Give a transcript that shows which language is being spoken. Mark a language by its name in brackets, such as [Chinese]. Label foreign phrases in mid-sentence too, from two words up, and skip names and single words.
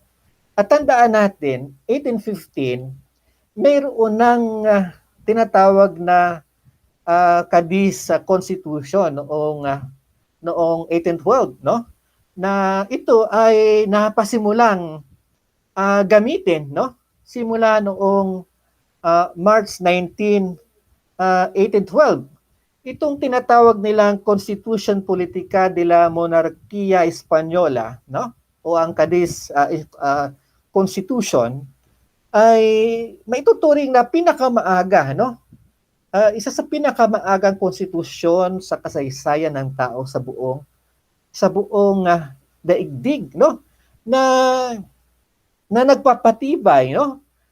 [Filipino] At tandaan natin, 1815, mayroon ng tinatawag na Cadiz Constitution noong noong 1812, no? Na ito ay napasimulang gamitin, no? Simula noong March 19, 1812. Itong tinatawag nilang Constitution Politica de la Monarquía Española, no? O ang Cadiz Constitution ay maituturing na pinakamaaga, no? Isa sa pinakamaagang konstitusyon sa kasaysayan ng tao sa buong daigdig, no? Na nagpapatibay, no?